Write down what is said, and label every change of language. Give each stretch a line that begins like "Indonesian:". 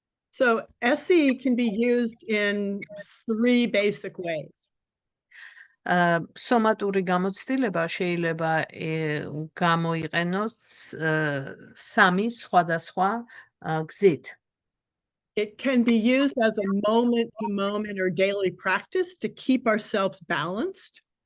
English: So SE can be used in 3 basic ways.
Georgian: სომატური გამოცდილება შეიძლება გამოიყენოს 3 სხვადასხვა გზით.
English: It can be used as a moment-to-moment or daily practice to keep ourselves balanced.